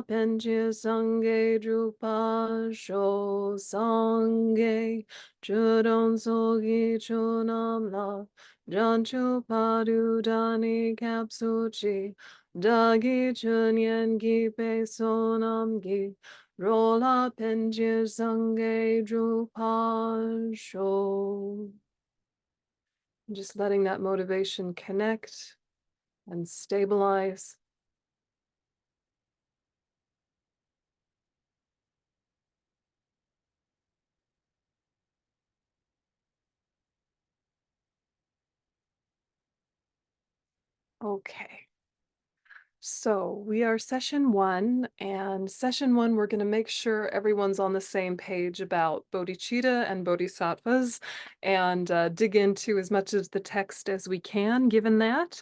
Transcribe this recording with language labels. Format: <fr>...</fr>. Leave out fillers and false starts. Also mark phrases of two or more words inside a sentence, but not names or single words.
<bo>ཕན་ཕྱིར་སངས་རྒྱས་འགྲུབ་པར་ཤོག། སངས་རྒྱས་ཆོས་དང་ཚོགས་ཀྱི་མཆོག་རྣམས་ལ། བྱང་ཆུབ་བར་དུ་བདག་ནི་སྐྱབས་སུ་མཆི། བདག་གི་སྦྱིན་སོགས་བགྱིས་པའི་བསོད་ནམས་ཀྱིས། འགྲོ་ལ་ཕན་ཕྱིར་སངས་རྒྱས་འགྲུབ་པར་ཤོག.</bo> <en>Just letting that motivation connect and stabilize. Okay, so we are session 1, and session 1, we're going to make sure everyone's on the same page about bodhicitta and bodhisattvas and dig into as much of the text as we can, given that.</en>